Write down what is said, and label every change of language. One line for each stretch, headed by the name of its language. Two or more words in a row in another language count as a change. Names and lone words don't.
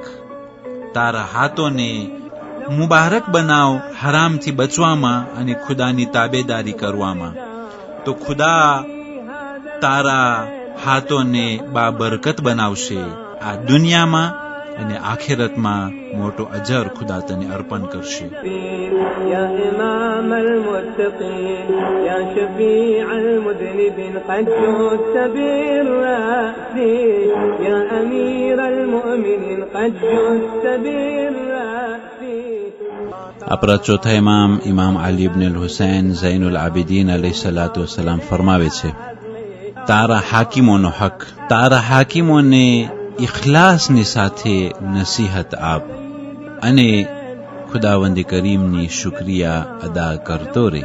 Gujarati: તારા હાથોને મુબારક બનાવ હરામથી બચવામાં અને ખુદાની તાબેદારી કરવામાં, તો ખુદા તારા હાથોને બાબરકત બનાવશે. આ દુનિયામાં અને આખિરતમાં મોટો અજર ખુદા તને અર્પણ કરશે.
Arabic: يا إمام المتقين يا شفيع المذنبين قد جئت بالرأس يا أمير المؤمنين قد جئت بالرأس.
Gujarati: આપણા ચોથા ઇમામ અલી ઇબ્ન અલ હુસૈન ઝૈનુલ આબિદીન
Arabic: عليه الصلاة والسلام
Gujarati: ફરમાવે છે, તારા હાકીમોનો હક, તારા હાકીમોને ઇખલાસની સાથે નસીહત આપ અને ખુદાવંદ કરીમની શુક્રિયા અદા કરતો રહે.